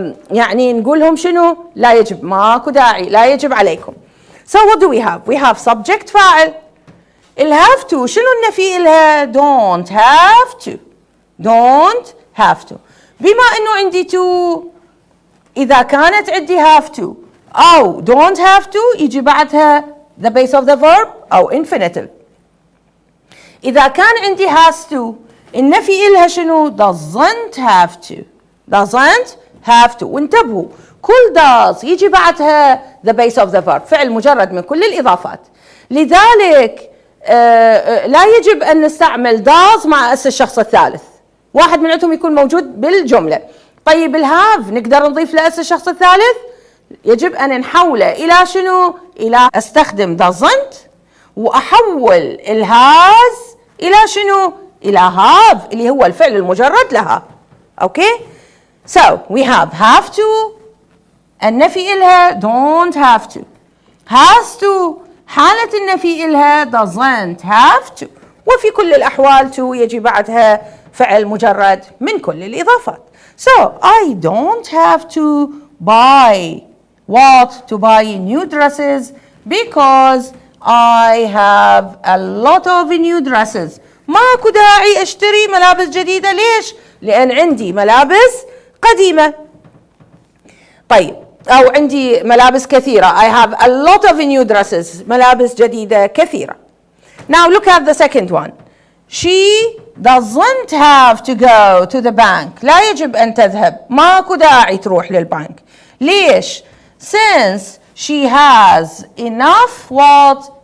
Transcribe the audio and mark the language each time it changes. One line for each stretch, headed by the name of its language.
Arabic: يعني نقولهم شنو؟ لا يجب ماكو داعي لا يجب عليكم.
English: So what do we have? We have subject فاعل. have to
Arabic: شنو النفي إلها؟
English: don't have to.
Arabic: don't have to. بما إنه عندي to إذا كانت عندي have to أو don't have to يجي بعدها the base of the verb أو infinitive. إذا كان عندي has to النفي إلها شنو؟ doesn't have to.
English: doesn't have to.
Arabic: وانتبهوا كل does يجي بعدها the base of the verb فعل مجرد من كل الإضافات. لذلك لا يجب أن نستعمل does مع اس الشخص الثالث. واحد من عندهم يكون موجود بالجملة. طيب الهاف نقدر نضيف له اس الشخص الثالث؟ يجب أن نحوله إلى شنو؟ إلى أستخدم doesn't وأحول الهاز إلى شنو؟ إلى have اللي هو الفعل المجرد لها.
English: Okay? So we have to
Arabic: النفي إلها
English: don't have to. has to
Arabic: حالة النفي إلها
English: doesn't have to.
Arabic: وفي كل الأحوال to يجي بعدها فعل مجرد من كل الإضافات.
English: So I don't have to buy what? To buy new dresses because I have a lot of new dresses.
Arabic: ماكو داعي أشتري ملابس جديدة. ليش؟ لأن عندي ملابس قديمة. طيب أو عندي ملابس كثيرة.
English: I have a lot of new dresses.
Arabic: ملابس جديدة كثيرة.
English: Now look at the second one. She doesn't have to go to the bank.
Arabic: لا يجب أن تذهب. ماكو داعي تروح للبنك. ليش؟
English: Since she has enough what?